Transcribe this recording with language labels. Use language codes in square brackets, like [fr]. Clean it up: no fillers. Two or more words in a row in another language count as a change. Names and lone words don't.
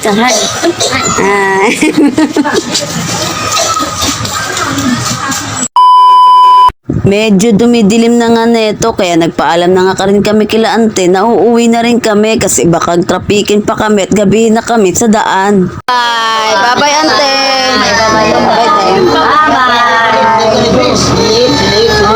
[en] Hi. [tl] Medyo dumidilim na nga neto kaya nagpaalam na nga rin kami kila ante na uuwi na rin kami kasi baka trapikin pa kami at gabi na kami sa daan. [en] Bye! Bye-bye ante! Bye-bye! Bye-bye! Bye-bye!